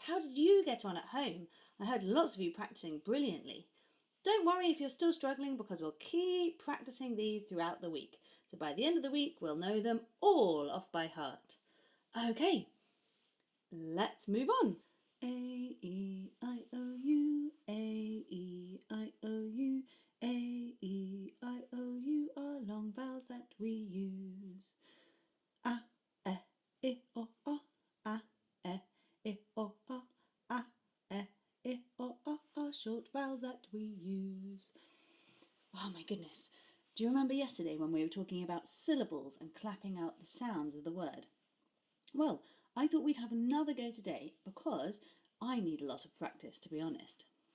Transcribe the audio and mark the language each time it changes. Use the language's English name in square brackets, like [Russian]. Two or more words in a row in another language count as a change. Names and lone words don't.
[English] How did you get on at home? I heard lots of you practicing brilliantly. Don't worry if you're still struggling because we'll keep practicing these throughout the week. So by the end of the week, we'll know them all off by heart. Okay, let's move on. A-E-I-O-U, A-E-I-O-U, A-E-I-O-U are long vowels that we use. A, E, I, O, A, E, I, O, A, E, I, O, are short vowels that we use. Oh my goodness. Do you remember yesterday when we were talking about syllables and clapping out the sounds of the word? Well, I thought we'd have another go today because I need a lot of practice, to be honest.